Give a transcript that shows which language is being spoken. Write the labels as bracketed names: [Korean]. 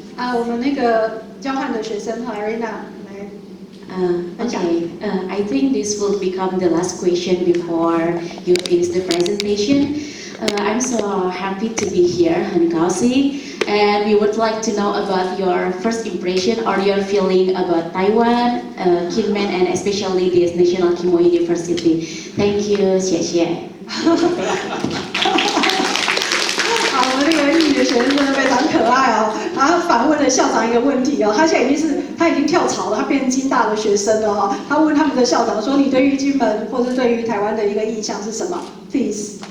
[Chinese] 我们那个交换的学生和 Arena 来分享。 [English] I think this will become the last question before you finish the presentation. I'm so happy to be here, [Chinese] 很高兴. [English] And we would like to know about your first impression or your feeling about Taiwan, Kinmen, and especially this National Kimo University. Thank you, [Chinese] 谢谢。好，我们那个印尼的学生真的非常可爱哦。他反问了校长一个问题哦，他现在已经跳槽了，他变成金大的学生了哈。他问他们的校长说：“你对于金门或者对于台湾的一个印象是什么 ？”Please.